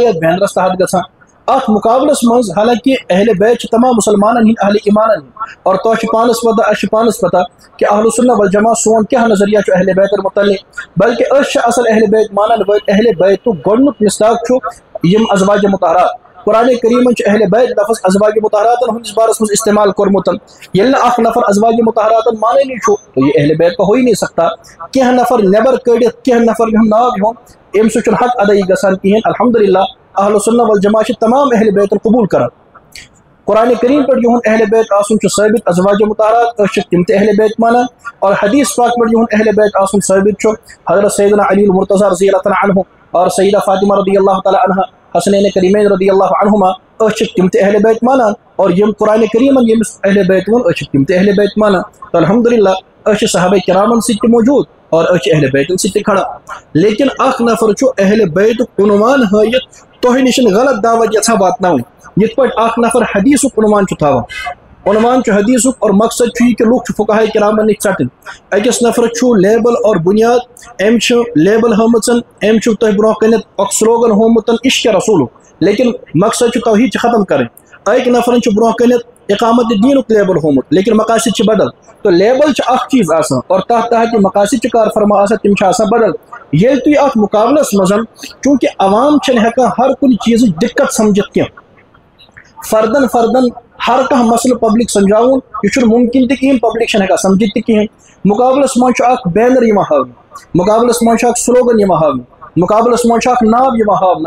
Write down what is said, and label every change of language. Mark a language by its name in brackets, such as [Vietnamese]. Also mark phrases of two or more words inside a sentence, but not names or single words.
[Kashmiri] اتھ بینرس تحت گژھان اتھ مقابلس منٛز حالانکہ اہل بیت چھِ تمام مسلمانن ہٕنٛدۍ اہل ایمانن ہٕنٛدۍ اور تۄہہِ چھِ پانس پتہ اسہِ چھِ پانس پتہ کہ اہل سنہ والجماع سون کیاہ نظریہ چھُ اہل بیتن متعلق بلکہ أسۍ چھِ اصل اہل بیت مانن وٲلۍ اہل بیتُک گۄڈنیُک مصداق چھُ یِم ازواج مطہرات قرآن کریمن چھُ اہل بیت لفظ ازواج مطہراتن ہٕنٛدِس بارس منٛز استعمال کوٚرمُت ییٚلہِ نہٕ اکھ نفر ازواج مطہراتن مانٲنی چھُ [Urdu] تو یہ اہل بیت کا ہو ہی نہیں سکتا [Kashmiri] کینٛہہ نفر نٮ۪بر کٔڑِتھ کینٛہہ نفر ہُنٛد ناو ہیوٚن امہِ سۭتۍ چھُنہٕ حق ادٲیی گژھان کِہیٖنۍ الحمدللہ اہل سنہ والجماع چھِ تمام اہل بیتن قبوٗل کران قرآن کریم پٮ۪ٹھ یِہُنٛد اہل بیت آسُن چھُ ثٲبت ازواج مطہرات أسۍ چھِ تِم تہِ اہل بیت مانان اور حدیث پاک پٮ۪ٹھ یِہُنٛد اہل بیت آسُن ثٲبت چھُ حضرت سیدنا علی المرتضیٰ [Arabic] رضی اللہ تعالیٰ عنہ [Kashmiri] اور سیدہ فاطمہ [Arabic] رضی اللہ تعالیٰ عنہ [Kashmiri] حسنین کریمین [Arabic] رضی اللہ عنہما [Kashmiri] أسۍ چھِ تِم تہِ اہل بیت مانان اور یِم قرآن کریمن ییٚمِس اہل بیت ووٚن أسۍ چھِ تِم تہِ اہل بیت مانان تو الحمدللہ أسۍ چھِ صحابہ کرامن سۭتۍ تہِ موجوٗد اور أسۍ چھِ اہل بیتن سۭتۍ تہِ کھڑا لیکن اکھ نفر چھُ اہل بیتُک عنوان ہٲیِتھ تۄہہِ نِش غلط دعوت یژھان واتناوٕنۍ یِتھ پٲٹھۍ اکھ نفر حدیثُک عنوان چھُ تھاوان عنوان چھُ حدیثُک اور مقصد چھُ یہِ کہ لُکھ چھِ فقہاء کرامن نِش ژٹٕنۍ أکِس نفرس چھُ لیبل اور بُنیاد أمۍ چھُ لیبل ہٲمٕژ أمۍ چھُ تۄہہِ برونٛہہ کٔنٮ۪تھ اکھ سلوگن ہومُت عشق رسوٗلُک لیکن مقصد چھُ توحیٖد چھِ ختم کرٕنۍ أکۍ نفرن چھُ برونٛہہ کٔنٮ۪تھ اقامت دیٖنُک لیبل ہومُت لیکن مقاصد چھِ بدل تو لیبل چھُ اکھ چیٖز آسان اور تتھ تحت یِم مقاصد چھِ کار فرما آسان تِم چھِ آسان بدل ییٚلہِ تُہۍ اتھ مقابلس منٛز چوٗنکہِ عوام چھِنہٕ ہٮ۪کان ہر کُنہِ چیٖزٕچ دِقت سمجھِتھ کینٛہہ فردن ہر کانٛہہ مسلہٕ پبلک سمجھاوُن یہِ چھُنہٕ ممکن تہِ کِہیٖنۍ پبلک چھنہٕ ہٮ۪کان سمجھِتھ تہِ کِہیٖنۍ مقابلس منٛز چھُ اکھ بینر یِوان ہاونہٕ مقابلس منٛز چھُ اکھ سلوگن یِوان ہاونہٕ مقابلس منٛز چھُ اکھ ناو یِوان ہاونہٕ